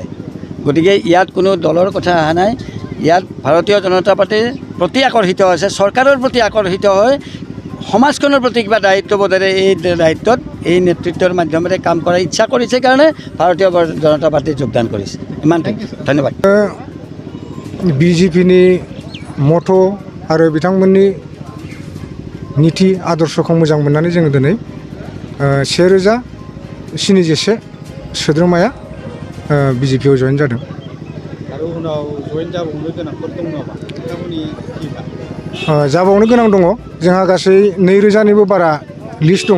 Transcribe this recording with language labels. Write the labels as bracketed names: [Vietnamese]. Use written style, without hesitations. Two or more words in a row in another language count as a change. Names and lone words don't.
[Assamese] গতিকে ইয়াত কোনো দলৰ কথা অহা নাই, ইয়াত ভাৰতীয় জনতা পাৰ্টিৰ প্ৰতি আকৰ্ষিত হৈছে, চৰকাৰৰ প্ৰতি আকৰ্ষিত হয়, সমাজখনৰ প্ৰতি কিবা দায়িত্ববোধেৰে এই দায়িত্বত এই নেতৃত্বৰ মাধ্যমেৰে কাম কৰাৰ ইচ্ছা কৰিছে কাৰণে ভাৰতীয় জনতা পাৰ্টিত যোগদান কৰিছে। ইমানটো, ধন্যবাদ। [Bodo] बिजेपिनि मथ' आरो बिथांमोननि नीति आदर्शखौ मोजां मोननानै जोङो दिनै 1071 सोद्रोमाया बिजेपिआव जयेन जादों। जाबावनो गोनां दङ, जोंहा गासै 2000निबो बारा लिस्ट दङ।